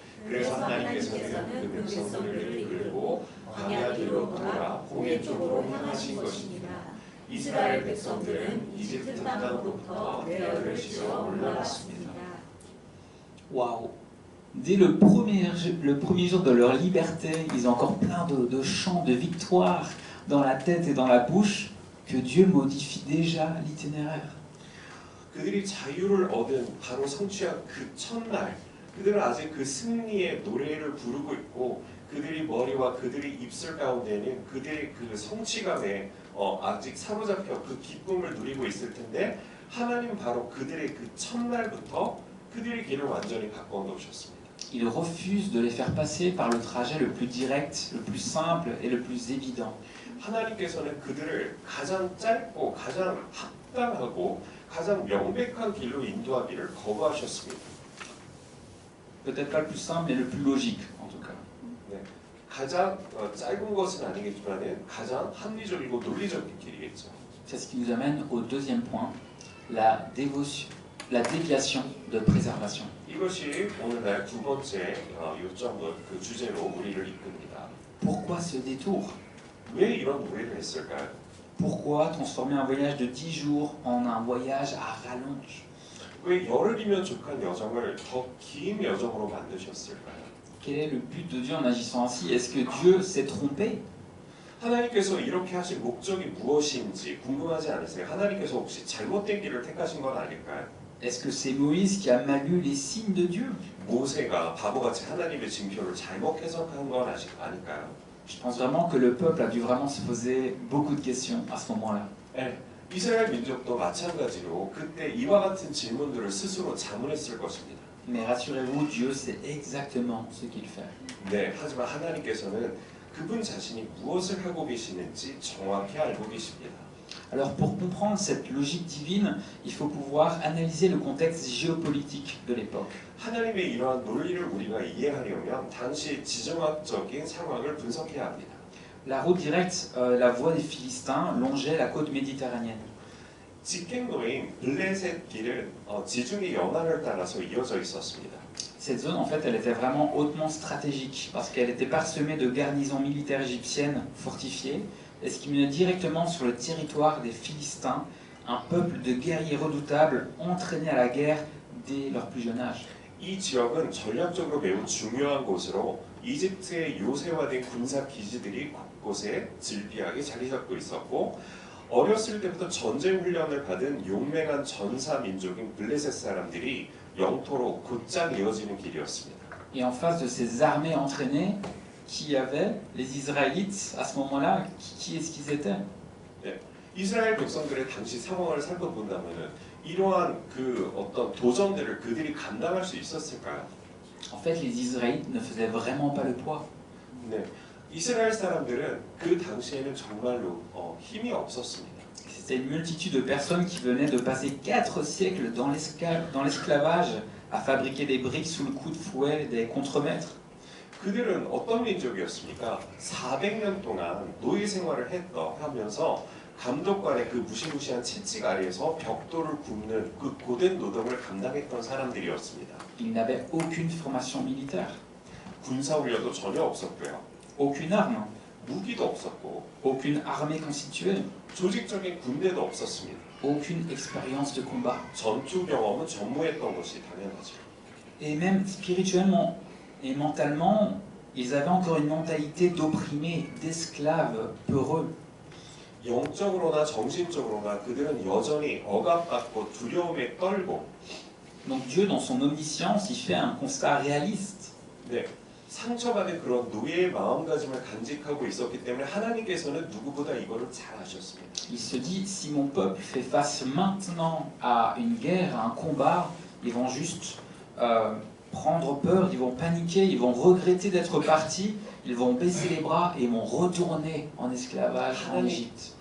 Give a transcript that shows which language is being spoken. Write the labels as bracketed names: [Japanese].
[Korean] 그래서 하나님께서는 그 백성들을 이끌고 광야 길로 돌아 홍해 쪽으로 향하신 것입니다. 이스라엘 백성들은 이집트 땅으로부터 대열을 지어 올라갔습니다. [French] Waouh! Dès le premier jour de leur liberté, ils ont encore plein de chants de victoire dans la tête et dans la bouche, que Dieu modifie déjà l'itinéraire. [Korean] 그들이 자유를 얻은 바로 성취한 그 첫날, 그들은 아직 그 승리의 노래를 부르고 있고, 그들이 머리와 그들이 입술 가운데는 그들의 그 성취감에 아직 사로잡혀 그 기쁨을 누리고 있을 텐데, 하나님 바로 그들의 그 첫날부터 그들의 길을 완전히 바꿔 놓으셨습니다. [French] Il refuse de les faire passer par le trajet le plus direct, le plus simple et le plus évident. [Korean] 하나님께서는 그들을 가장 짧고 가장 합당하고 가장 명백한 길로 인도하기를 거부하셨습니다. [French] Peut-être pas le plus simple, mais le plus logique, en tout cas. [Korean] 네, 가장 짧은 것은 아니겠지만 가장 합리적이고 논리적인 길이겠죠. [French] C'est ce qui nous amène au deuxième point, la déviation de préservation. [Korean] 이것이 오늘날 두 번째 요점은 그 주제로 우리를 이끕니다. [French] Pourquoi ce détour? [Korean] 왜 이런 노래를 했을까요? [French] Pourquoi transformer un voyage de 10 jours en un voyage à rallonge? [Korean] 왜 열흘이면 족한 여정을 더 긴 여정으로 만드셨을까요? [French] Quel est le but de Dieu en agissant ainsi? Est-ce que Dieu s'est trompé? [Korean] 하나님께서 이렇게 하신 목적이 무엇인지 궁금하지 않으세요? 하나님께서 혹시 잘못된 길을 택하신 건 아닐까요? [French] Est-ce que c'est Moïse qui a mal lu les signes de Dieu? [Korean] 모세가 바보같이 하나님의 징표를 잘못 해석한 건 아닐까요? [French] Je pense vraiment que le peuple a dû vraiment se poser beaucoup de questions à ce moment-là. [Korean] 네, 이스라엘 민족도 마찬가지로 그때 이와 같은 질문들을 스스로 자문했을 것입니다. [French] Mais rassurez-vous, Dieu sait exactement ce qu'il fait. [Korean] 네, 하지만 하나님께서는 그분 자신이 무엇을 하고 계시는지 정확히 알고 계십니다. [French] Alors pour comprendre cette logique divine, il faut pouvoir analyser le contexte géopolitique de l'époque. [Korean] 하나님의 이러한 논리를 우리가 이해하려면 당시 지정학적인 상황을 분석해야 합니다. [French] La route directe, la voie des Philistins, longeait la côte méditerranéenne. [Korean] 직행로인 블레셋 길은 지중해 연안을 따라서 이어져 있었습니다. [French] Cette zone, en fait, elle était vraiment hautement stratégique parce qu'elle était parsemée de garnisons militaires égyptiennes fortifiées, et ce qui menait directement sur le territoire des Philistins, un peuple de guerriers redoutables entraînés à la guerre dès leur plus jeune âge. [Korean] 이 지역은 전략적으로 매우 중요한 곳으로 이집트의 요새화된 군사 기지들이 곳곳에 질비하게 자리 잡고 있었고, 어렸을 때부터 전쟁 훈련을 받은 용맹한 전사 민족인 블레셋 사람들이 영토로 곧장 이어지는 길이었습니다. [French] Et en face de ces armées entraînées, qui y avait les Israélites à ce moment-là, qui est-ce qu'ils étaient? [Korean] 네, 이스라엘 백성들의 당시 상황을 살펴본다면은 이러한 그 어떤 도전들을 그들이 감당할 수 있었을까요? [French] En fait, les Israélites ne faisaient vraiment pas le poids. [Korean] 네, 이스라엘 사람들은 그 당시에는 정말로 힘이 없었습니다. [French] C'était une multitude de personnes qui venaient de passer 4 siècles dans l'esclavage à fabriquer des briques sous le coup de fouet des contremaîtres. [Korean] 그들은 어떤 민족이었습니까? 400년 동안 노예 생활을 하면서 감독관의 그 무시무시한 채찍 아래에서 벽돌을 굽는 그 고된 노동을 감당했던 사람들이었습니다. [French] Ils n'avaient aucune formation militaire, [Korean] 군사훈련도 전혀 없었고요. [French] aucune arme, [Korean] 무기도 없었고 [French] aucune armée constituée, [Korean] 조직적인 군대도 없었습니다. [French] aucune expérience de combat. [Korean] 전투 경험은 전무했던 것이 당연하죠. [French] Et même spirituellement et mentalement, ils avaient encore une mentalité d'opprimés, d'esclaves peureux. [Korean] 영적으로나 정신적으로나 그들은 여전히 억압받고 두려움에 떨고. [French] Donc Dieu, dans son omniscience, il fait un constat réaliste. [Korean] 네, 상처받은 그런 노예의 마음가짐을 간직하고 있었기 때문에 하나님께서는 누구보다 이거를 잘 아셨습니다. [French] Il se dit, si mon peuple fait face maintenant à une guerre, à un combat, ils vont juste prendre peur, ils vont paniquer, ils vont regretter d'être partis, ils vont baisser les bras et vont retourner en esclavage en Égypte.